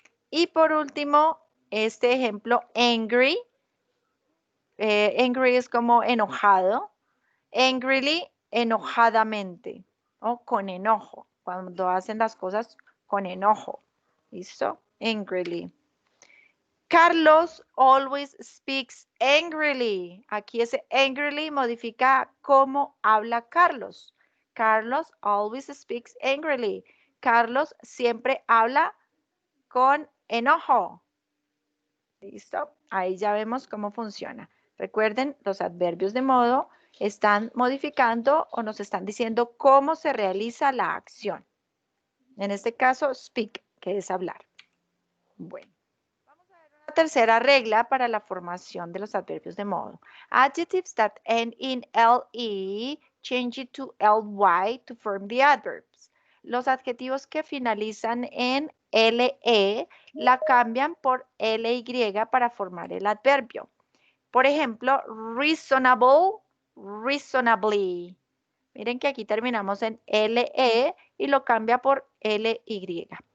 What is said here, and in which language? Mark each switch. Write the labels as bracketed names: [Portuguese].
[Spanish] Y por último, este ejemplo, angry. Angry es como enojado. Angrily, enojadamente o con enojo, cuando hacen las cosas con enojo. ¿Listo? Angrily. [English] Carlos always speaks angrily. [Spanish] Aquí ese angrily modifica cómo habla Carlos. [English] Carlos always speaks angrily. [Spanish] Carlos siempre habla con enojo. ¿Listo? Ahí ya vemos cómo funciona. Recuerden, los adverbios de modo están modificando o nos están diciendo cómo se realiza la acción. En este caso, speak, que es hablar. Bueno, vamos a ver una tercera regla para la formación de los adverbios de modo. [English] Adjectives that end in le, change it to ly to form the adverbs. [Spanish] Los adjetivos que finalizan en le la cambian por ly para formar el adverbio. Por ejemplo, reasonable, reasonably. Miren que aquí terminamos en LE y lo cambia por LY.